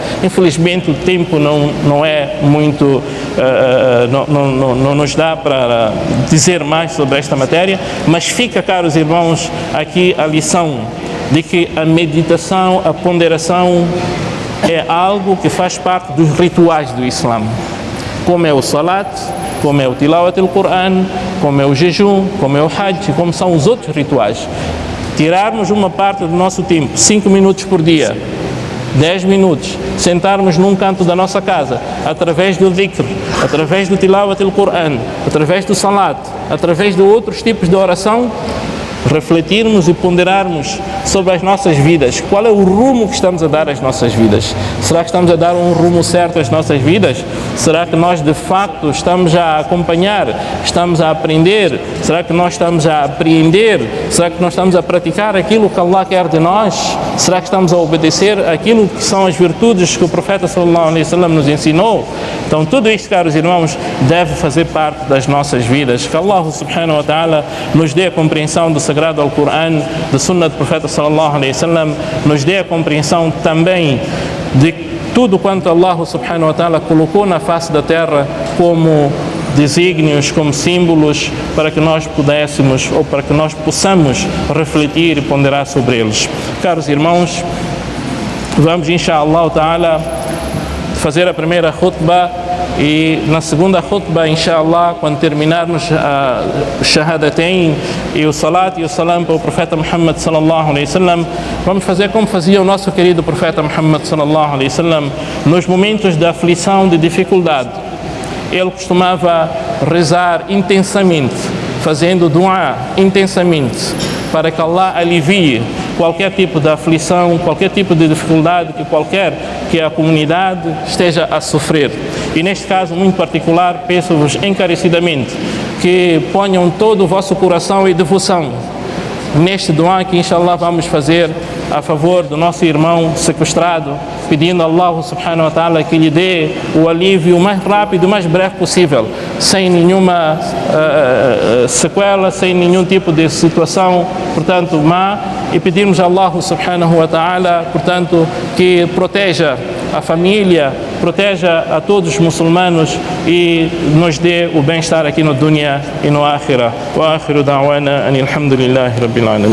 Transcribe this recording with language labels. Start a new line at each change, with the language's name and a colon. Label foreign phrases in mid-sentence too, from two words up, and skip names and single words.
Portuguese: Infelizmente o tempo não é muito, não nos dá para dizer mais sobre esta matéria, mas fica, caros irmãos, aqui a lição de que a meditação, a ponderação é algo que faz parte dos rituais do Islã, como é o salat, como é o
Arabic: تلاوة القرآن,
Portuguese: como é o jejum, como é o hajj, como são os outros rituais. Tirarmos uma parte do nosso tempo, 5 minutos por dia, 10 minutos, sentarmos num canto da nossa casa, através do dhikr, através do
Arabic: تلاوة القرآن,
Portuguese: através do salat, através de outros tipos de oração, refletirmos e ponderarmos sobre as nossas vidas. Qual é o rumo que estamos a dar às nossas vidas? Será que estamos a dar um rumo certo às nossas vidas? Será que nós de facto estamos a acompanhar? Estamos a aprender? Será que nós estamos a apreender? Será que nós estamos a praticar aquilo que Allah quer de nós? Será que estamos a obedecer aquilo que são as virtudes que o profeta
Arabic: صلى الله عليه وسلم
Portuguese: nos ensinou? Então tudo isto, caros irmãos, deve fazer parte das nossas vidas. Que Allah
Arabic: سبحانه وتعالى
Portuguese: nos dê a compreensão do Sagrado Al-Qur'an, da Sunna do Profeta
Arabic: صلى الله عليه وسلم,
Portuguese: nos dê a compreensão também de tudo quanto Allah
Arabic: سبحانه وتعالى
Portuguese: colocou na face da terra como desígnios, como símbolos, para que nós pudéssemos, ou para que nós possamos refletir e ponderar sobre eles. Caros irmãos, vamos,
Arabic: إن شاء الله تعالى,
Portuguese: fazer a primeira khutbah e na segunda khutbah, inshallah, quando terminarmos a shahadatain e o salat e o salam para o profeta Muhammad
Arabic: صلى الله عليه وسلم,
Portuguese: vamos fazer como fazia o nosso querido profeta Muhammad
Arabic: صلى الله عليه وسلم
Portuguese: nos momentos de aflição, de dificuldade. Ele costumava rezar intensamente, fazendo dua intensamente, para que Allah alivie qualquer tipo de aflição, qualquer tipo de dificuldade que a comunidade esteja a sofrer. E neste caso muito particular, peço-vos encarecidamente que ponham todo o vosso coração e devoção neste dua que inshallah vamos fazer a favor do nosso irmão sequestrado, pedindo a Allah
Arabic: سبحانه وتعالى
Portuguese: que lhe dê o alívio o mais rápido, o mais breve possível, sem nenhuma sequela, sem nenhum tipo de situação, portanto, má, e pedirmos a Allah
Arabic: سبحانه وتعالى,
Portuguese: portanto, que proteja a família, proteja a todos os muçulmanos e nos dê o bem-estar aqui no dunya e no akhirah.
Arabic: وآخر دعوانا أن الحمد لله رب العالمين.